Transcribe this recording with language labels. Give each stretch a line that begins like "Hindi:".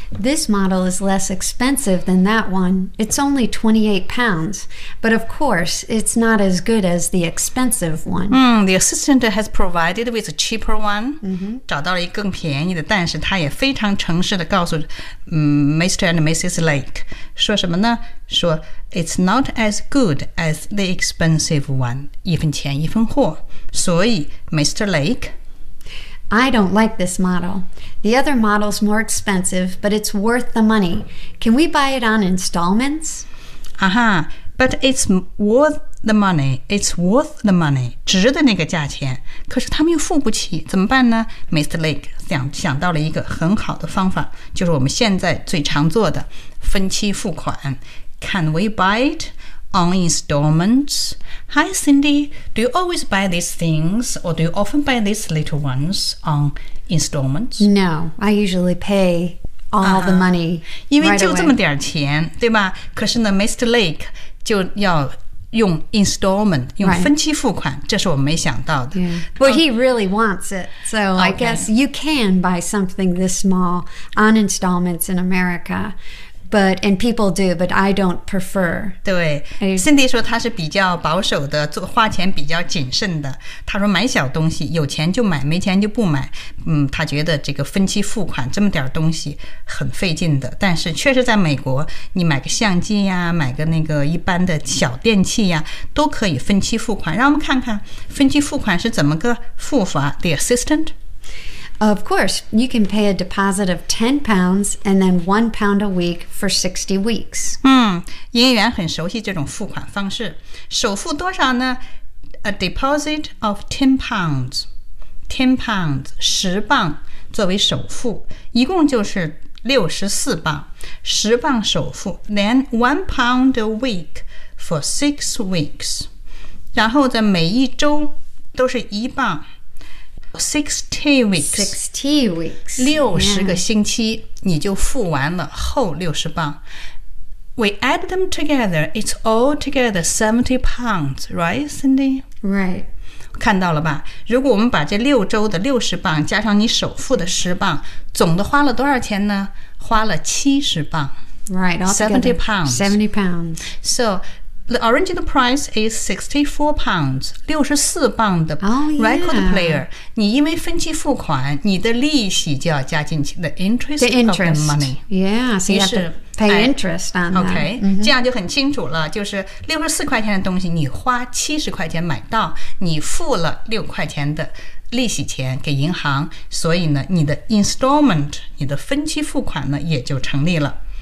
English: This model is less expensive than that one. It's only £28, but of course it's not as good as the expensive one.、 Mm, the assistant has provided with a cheaper one,、 mm-hmm.
Chinese: 找到了一个更便宜的，但是他也非常诚实地告诉、Mr.
English: and Mrs. Lake,
Chinese: 说什么呢？说
English: It's not as good as the expensive one.
Chinese: 一分钱一分货。所以 Mr. Lake,
English: I don't like this model. The other model's more expensive, but it's worth the money. Can we buy it on installments? Uh-huh. But it's worth the money. It's worth the money.
Chinese: 值得那个价钱。可是他们又付不起，怎么办呢？
English: Mr.
Chinese: Lake 想到了一个很好的方法，就是我们现在最常做的分期付款。
English: Can we buy it on installments? Hi, Cindy. Do you always buy these things or do you often buy these little ones on installments? No, I usually pay all the money right away.
Chinese: 因为就这么点钱，对吧？可是呢 Mr. Lake 就要用 installment, 用分期付款、
English: right.
Chinese: 这是我们没想到的。
English: Yeah. Well, he really wants it. So、 okay. I guess you can buy something this small on installments in America. But, and people do, but I don't prefer.
Chinese: 对 ,Cindy 说她是比较保守的，做花钱比较谨慎的。她说买小东西，有钱就买，没钱就不买。嗯，她觉得这个分期付款这么点东西很费劲的。但是确实在美国，你买个相机呀，买个那个一般的小电器呀，都可以分期付款。让我们看看分期付款是怎么个付法。
English: The assistant? Of course, you can pay a deposit of £10 and then £1 a week for 60 weeks.
Chinese: 嗯，营业员很熟悉这种付款方式。首付多少呢？
English: A deposit of £10.
Chinese: £10, 十磅作为首付，一共就是64磅，十磅首付。
English: Then £1 a week for 6 weeks.
Chinese: 然后在每一周都是一磅。
English: 60 weeks.
Chinese: 60个星期、
English: yeah.
Chinese: 你就付完了后60磅。
English: We add them together, it's all together £70, right, Cindy? Right.
Chinese: 看到了吧？如果我们把这六周的60磅加上你首付的10磅，总的花了多少钱呢？花了70磅。
English: Right, £70. £70. So,The original price is £64,
Chinese: 64磅的
English: record player.、 Oh, yeah.
Chinese: 你因为分期付款，你的利息就要加进去
English: the interest, the interest of the money. Yeah, so you have to pay interest on that. Okay,、 mm-hmm.
Chinese: 这样就很清楚了，就是64块钱的东西，你花70块钱买到，你付了6块钱的利息钱给银行，所以呢，你的 installment, 你的分期付款呢，也就成立了。